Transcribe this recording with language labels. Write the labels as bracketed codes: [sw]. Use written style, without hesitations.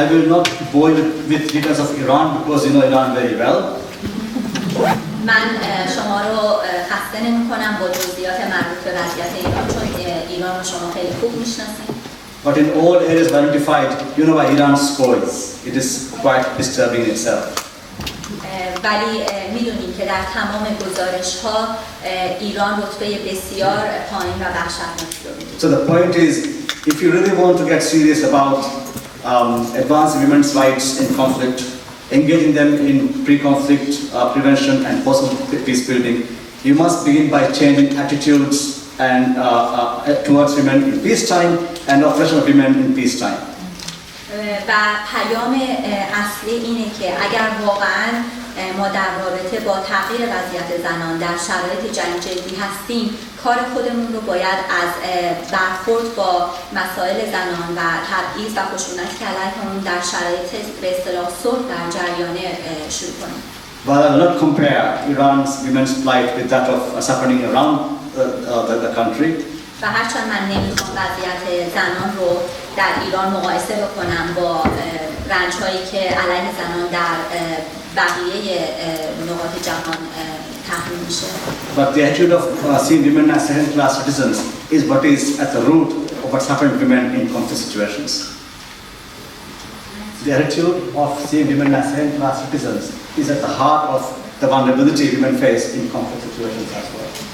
[en] I will not bore you with details of Iran because you know Iran very well. [fa] من شما رو خسته نمی‌کنم با جزئیات مربوط به وضعیت ایران، چون ایران رو شما خیلی خوب می‌شناسید. [en] But in all areas identified, you know why Iran scores. It is quite disturbing itself. [fa] ولی میدونیم که در تمام گزارش‌ها ایران رتبه بسیار پایین و وحشتناکی رو می‌دهد. [en] So the point is, if you really want to get serious about advancing women's rights in conflict, engaging them in pre-conflict prevention and post-conflict peace building, you must begin by changing attitudes and towards women in peacetime and oppression of women in peacetime. [fa] و پیام اصلی اینه که اگر واقعاً ما در رابطه با تغییر وضعیت زنان در شرایط جنگ جدی هستیم، کار خودمون رو باید از برخورد با مسائل زنان و تبعیض و خشونت که علیه‌شون در شرایط به اصطلاح صلح در جریانه شروع کنیم. [en] But I will not compare Iran's women's plight with that of happening around the country. [fa] و هرچند من نمیخوام وضعیت زنان رو در ایران مقایسه بکنم با رنج‌هایی که علیه زنان در بقیه نقاط جهان تحمیل میشه. [en] But the attitude of seeing women as second-class citizens is what is at the root of what's happening to women in conflict situations. The attitude of seeing women as second-class citizens is at the heart of the vulnerability women face in conflict situations as well.